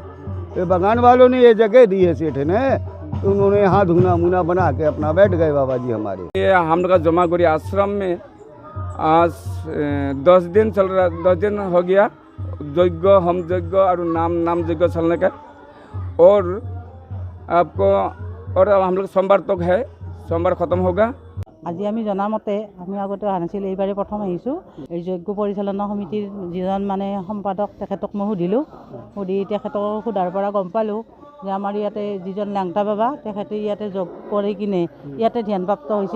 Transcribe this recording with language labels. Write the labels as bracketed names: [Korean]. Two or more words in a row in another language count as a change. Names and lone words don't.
[Hindi] तो बगान वालों ने ये जगह दी है सेठ ने, तो उन्होंने यहाँ धुना मुना बना के अपना बैठ गए बाबा जी हमारे। ये हम लोग का जमागुड़ी आश्रम में आज 10 दिन चल रहा, 10 दिन हो गया यज्ञ, हम यज्ञ और नाम यज्ञ चलने का। और आपको और हम लोग सोमवार तक है, सोमवार खत्म होगा। [Assamese] আজি আমি জনামতে আমি আগতে অহা নাছিল, এইবাৰে প্ৰথম আহিছোঁ। এই যজ্ঞ পৰিচালনা সমিতিৰ যিজন মানে সম্পাদক তেখেতক মই সুধিলোঁ, সুধি তেখেতক সোধাৰ পৰা গম পালোঁ যে আমাৰ ইয়াতে যিজন লেংটা বাবা তেখেতে ইয়াতে যজ্ঞ কৰি কিনে ইয়াতে ধ্যানপ্ৰাপ্ত হৈছিল।